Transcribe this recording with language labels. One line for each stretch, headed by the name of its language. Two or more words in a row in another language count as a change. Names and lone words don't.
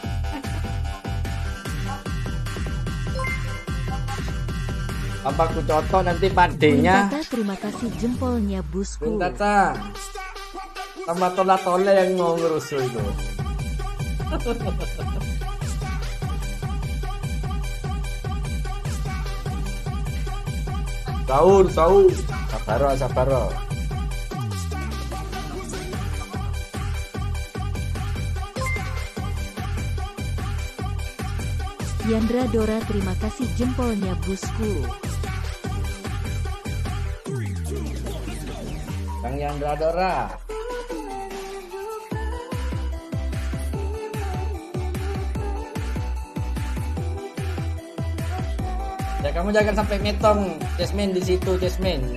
Indonesian: Apa aku cotok nanti padenya? Tata terima kasih jempolnya bosku. Tata sama tola-tola yang mau ngerusuh itu. Sahur. Sabaro. Yandra Dora terima kasih jempolnya bosku. Kang Yandra Dora. Ya kamu jangan sampai metong, Jasmine di situ, Jasmine.